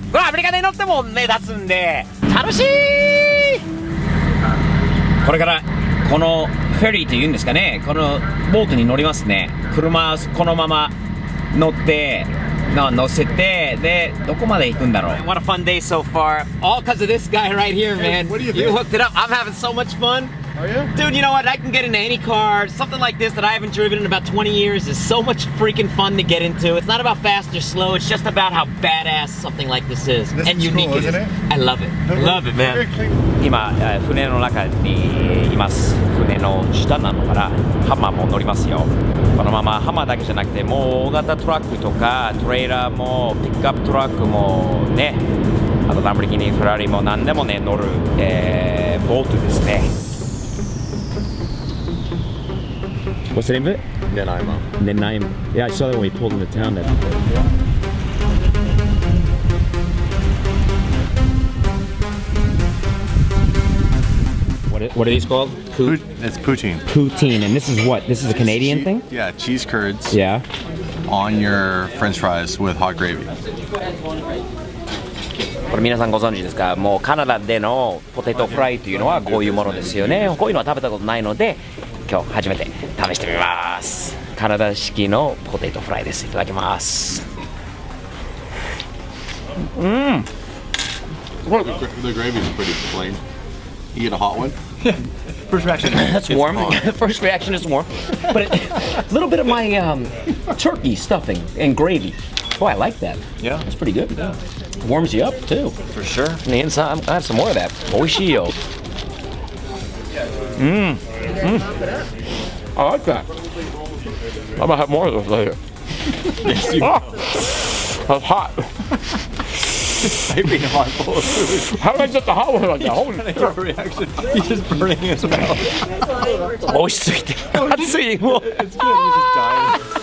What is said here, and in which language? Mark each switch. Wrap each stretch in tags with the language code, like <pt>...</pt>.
<ja>これアメリカで乗っても目立つんで楽しい。これからこのフェリーというんですかね、このボートに乗りますね。車このまま乗って乗せて、でどこまで行くんだろう。</ja> <en>What a fun day so far. All because of this guy right here, man. What do you You think? hooked it up. I'm having so much fun. Are you? Dude, you know what? I can get into any car. Something like this that I haven't driven in about 20 years is so much freaking fun to get into. It's not about fast or slow. It's just about how badass something like this is. This and is unique cool, it is. isn't it? I love it. I love it, man. Very clean.</en> <ja>今、船の中にいます。船の下なのかな。ハマーも乗りますよ。このままハマーだけじゃなくて、もう大型トラックとかトレーラーもピックアップトラックもね、あとランボルギーニ、フェラーリも何でもね乗る、ボートですね。</ja> <en>What's the name of it? Nanaimo. Yeah, I saw that when we pulled into town. What are these called? It's poutine. Poutine, and this is what? This is a Canadian thing? Yeah, cheese curds Yeah. on your French fries with hot gravy.</en> <ja>これ皆さんご存知ですか？もうカナダでのポテトフライというのはこういうものですよね。こういうのは食べたことないので今日初めて試してみます。カナダ式のポテトフライです。いただきます。</ja> <en>The gravy is pretty plain. You get a hot one? First reaction. That's warm. First reaction is warm. But a little bit of my turkey stuffing and gravy. Boy, I like that. Yeah. That's pretty good. Yeah. Warms you up too. For sure. And the inside, I have some more of that. Oishio. I like that. I'm gonna have more of those later. Yes, you That's hot. piping hot full of food. How did I get the hot one like that? Holy Your reaction. He's just burning his mouth.</en> <ja>美味しすぎて熱いもう。</ja> <en>It's good. He's just dying.</en>